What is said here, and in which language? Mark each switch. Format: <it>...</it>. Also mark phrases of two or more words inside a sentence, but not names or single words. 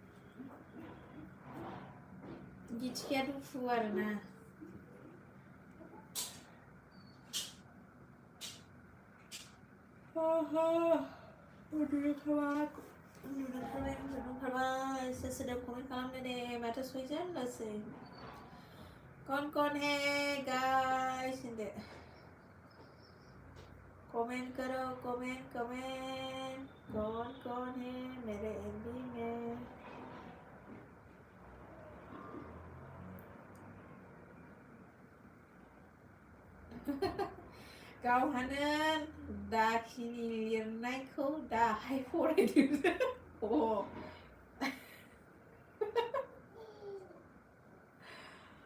<brx>गिथिखाया दुखु आरोना उन्दुखाबाय सोरदों कमेन्ट खालामदो दे माथो सयजनल'सै</brx> <hi>कौन है गाइस होनदो कमेंट करो कमेंट कौन है मेरे एमबी में</hi> <brx>गावहानो दाखिनि लिरनायखौ दाहाय फरायदों</brx>